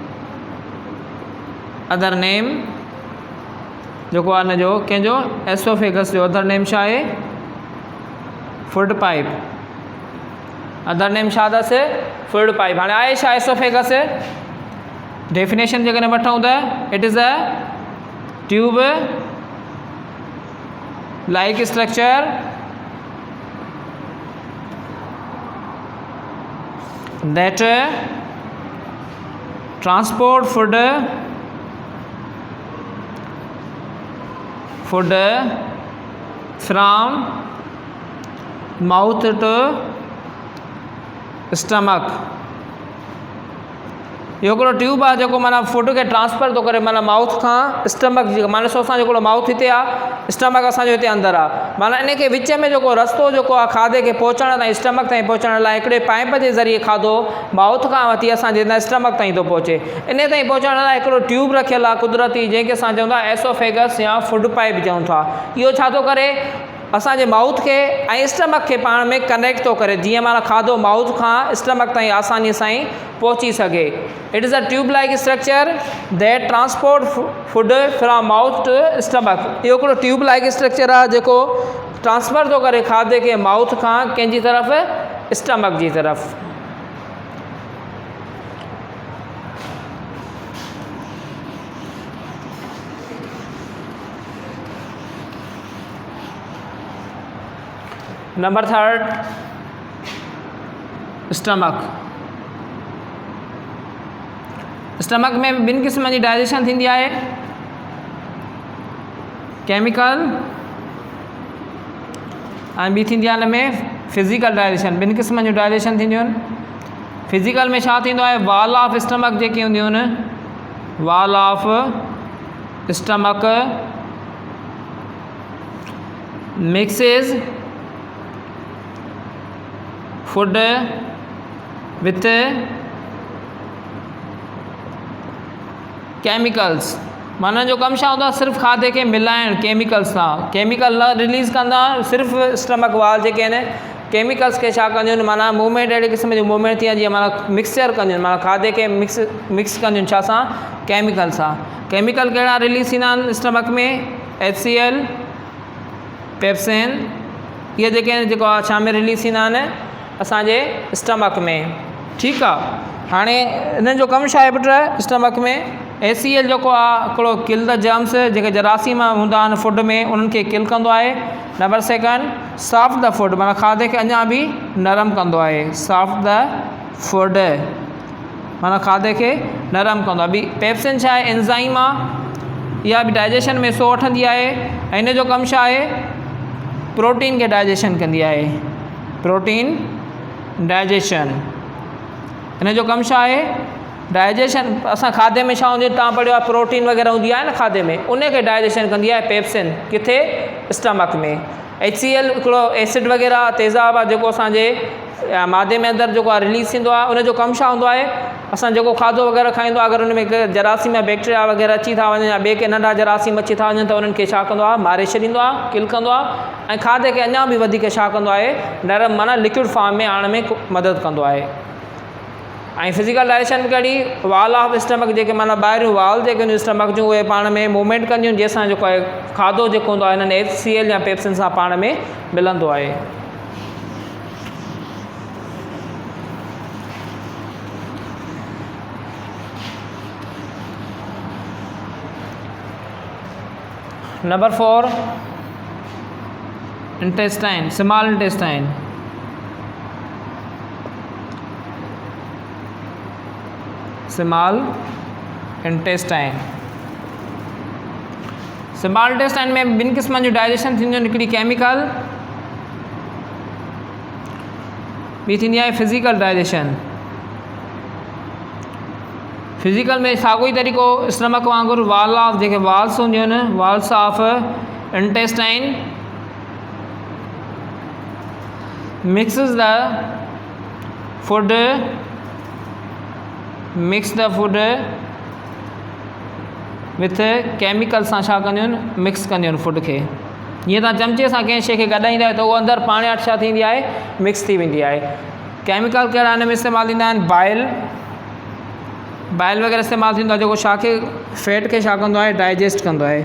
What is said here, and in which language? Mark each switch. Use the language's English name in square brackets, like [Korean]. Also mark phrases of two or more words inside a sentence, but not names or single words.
[English] other name [Sindhi] जेको आहे हिनजो कंहिंजो? एसोफेगस जो [English] other name [Sindhi] छा आहे? [English] food pipe. other name [Sindhi] छा अथसि? [English] food pipe. [Sindhi] हाणे आहे छा एसोफेगस? [English] definition [Sindhi] जेकॾहिं वठूं त [English] it is a tube like structure that transport food from mouth to stomach। [Sindhi] इहो हिकिड़ो ट्यूब आहे जेको माना फूड खे ट्रांसफर थो करे, माना माउथ खां स्टमक जी। माना ॾिसो असांजो हिकिड़ो माउथ हिते आहे, स्टमक असांजो हिते अंदरि आहे। माना इन खे विच में जेको रस्तो जेको आहे खाधे खे पहुचण ताईं, स्टमक ताईं पहुचण लाइ हिकिड़े पाइप जे ज़रिए खाधो माउथ खां वठी असांजे स्टमक ताईं थो पहुचे। इन ताईं पहुचण लाइ हिकिड़ो ट्यूब रखियलु आहे कुदरती, जंहिंखे असां चवंदा एसोफेगस या फूड पाइप चऊं था। इहो छा थो करे? असांजे माउथ खे ऐं स्टमक खे पाण में कनेक्ट थो करे, जीअं माना खाधो माउथ खां स्टमक ताईं आसानीअ सां पहुची सघे। [English] it is a tube like structure that transport food from mouth to stomach. [Sindhi] इहो हिकिड़ो [English] tube like structure [Sindhi] आहे जेको ट्रांसफर थो करे खाधे खे माउथ खां कंहिंजी तरफ़? स्टमक जी तरफ़। [English] number third stomach. [Sindhi] स्टमक में ॿिनि क़िस्मनि जी डाइजेशन थींदी आहे। केमिकल ऐं ॿी थींदी आहे हिन में [English] physical digestion. [Sindhi] ॿिनि क़िस्मनि जूं डाइजेशन थींदियूं आहिनि। फिज़िकल में छा थींदो आहे, [English] wall of stomach [Sindhi] जेकी हूंदियूं आहिनि, [English] wall of stomach mixes food with chemicals. [Sindhi] माना जो कमु छा हूंदो आहे, सिर्फ़ु खाधे खे मिलाइण केमिकल्स सां। केमिकल न रिलीज़ कंदा, सिर्फ़ु [English] stomach wall [Sindhi] जेके आहिनि केमिकल्स खे छा कंदियूं आहिनि, माना मूवमेंट अहिड़े क़िस्म जी मूवमेंट थी आहे जीअं माना मिक्सचर कंदियूं आहिनि, माना खाधे खे मिक्स कंदियूं आहिनि छा सां, केमिकल सां। केमिकल कहिड़ा रिलीज़ थींदा आहिनि स्टमक में, HCl, पेप्सिन, इहे जेके आहिनि जेको आहे छा में रिलीज़ थींदा आहिनि, असांजे स्टमक में। ठीकु आहे। हाणे हिननि जो कमु छा आहे पुट, स्टमक में HCl जेको आहे हिकिड़ो [English] kill the germs [Sindhi] जेके जरासीम हूंदा आहिनि फूड में, उन्हनि खे किल कंदो आहे। [English] number second, soft the food, [Sindhi] माना खाधे खे अञा बि नरम कंदो आहे। [English] soft the food [Sindhi] माना खाधे खे नरम कंदो आहे। ॿी पेप्सिन छा आहे, एंज़ाइम आहे, इहा बि डाइजेशन में हिसो वठंदी आहे। ऐं हिन जो कमु छा आहे, प्रोटीन खे डाइजेशन कंदी आहे। [English] protein digestion, [Sindhi] हिन जो कमु छा आहे, डाइजेशन। असां खाधे में छा हूंदी आहे, तव्हां पढ़ियो आहे प्रोटीन वग़ैरह हूंदी आहे न खाधे में, उन खे डाइजेशन कंदी आहे पेप्सिन। किथे, स्टमक में। HCl हिकिड़ो एसिड वग़ैरह तेज़ाब आहे जेको असांजे मादे में अंदरि जेको आहे रिलीज़ थींदो आहे। उन जो कमु छा हूंदो आहे, असां जेको खाधो वग़ैरह खाईंदो आहे, अगरि उन में जरासीम या बैक्टीरिया वग़ैरह अची था वञनि या ॿिए के नंढा जरासीम अची था वञनि, त उन्हनि खे छा कंदो आहे, मारे छॾींदो आहे, किल कंदो आहे। ऐं खाधे खे अञा बि वधीक छा कंदो आहे, नरम माना [English] liquid form [Sindhi] में आणण में मदद कंदो आहे। ऐं [English] physical digestion [Sindhi] कहिड़ी, [English] wall of stomach [Sindhi] जेके माना ॿाहिरियूं वाल जेके हूंदियूं स्टमक जूं, उहे पाण में मूवमेंट कंदियूं जंहिंसां जेको आहे खाधो जेको हूंदो आहे हिननि HCl या पेप्सिन सां पाण में मिलंदो आहे। [English] number 4, intestine, small intestine. small intestine, small intestine [Sindhi] में ॿिनि क़िस्मनि जूं डाइजेशन थींदियूं आहिनि। हिकिड़ी केमिकल, ॿी थींदी आहे [English] physical digestion. [Sindhi] फिज़िकल में साॻियो ई तरीक़ो स्टमक वांगुरु, [English] wall of [Sindhi] जेके वाल्स हूंदियूं आहिनि, [English] walls of intestine mixes the food, mix the food with chemical [Sindhi] सां छा कंदियूं आहिनि, मिक्स कंदियूं आहिनि फूड खे। जीअं तव्हां चमचे सां कंहिं शइ खे गॾाईंदा आहियो त उहो अंदरि पाणे वटि छा थींदी आहे, मिक्स थी वेंदी आहे। केमिकल कहिड़ा हिन में इस्तेमालु थींदा आहिनि, बाइल वग़ैरह इस्तेमालु थींदो आहे जेको छा खे, फैट खे छा कंदो आहे, डाइजेस्ट कंदो आहे।